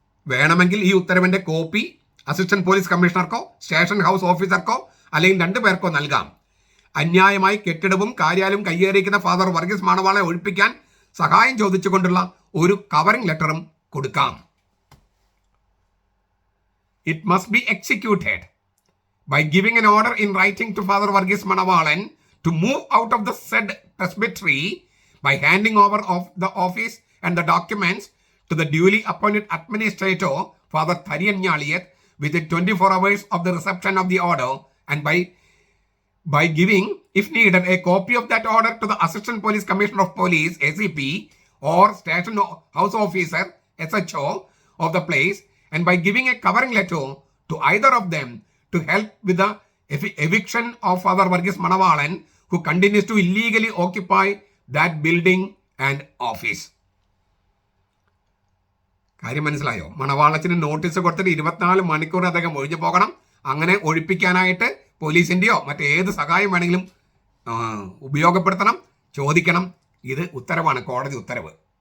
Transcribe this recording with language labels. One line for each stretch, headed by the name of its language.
Malayalam: വേണമെങ്കിൽ ഈ ഉത്തരവിന്റെ copy assistant police കമ്മീഷണർക്കോ station house ഓഫീസർക്കോ അല്ലെങ്കിൽ 2 പേർക്കോ നൽകാം. അന്യായമായി കെട്ടിടവും കാര്യാലയവും കയ്യേറിയിരിക്കുന്ന ഫാദർ വർഗീസ് മണവാളെ ഒഴിപ്പിക്കാൻ സഹായം ചോദിച്ചുകൊണ്ടുള്ള ഒരു കവറിംഗ് ലെറ്ററും കൊടുക്കാം.
English: It must be executed by giving an order in writing to Father Varghese Manavalan to move out of the said presbytery by handing over of the office and the documents to the duly appointed administrator, Father Thariyan Nyaliyat, within 24 hours of the reception of the order, and by giving, if needed, a copy of that order to the Assistant Police Commissioner of Police, ACP, or Station House Officer, SHO, of the place, and by giving a covering letter to either of them to help with the eviction of Father Varghese Manavalan, who continues to illegally occupy that building and office.
Malayalam: കാര്യം മനസ്സിലായോ? മണവാളച്ചന് notice കൊടുത്തിട്ട് 24 മണിക്കൂർ അദ്ദേഹം ഒഴിഞ്ഞു പോകണം. അങ്ങനെ ഒഴിപ്പിക്കാനായിട്ട് പോലീസിൻ്റെയോ മറ്റേത് സഹായം വേണമെങ്കിലും ഉപയോഗപ്പെടുത്തണം, ചോദിക്കണം. ഇത് ഉത്തരവാണ്, കോടതി ഉത്തരവ്.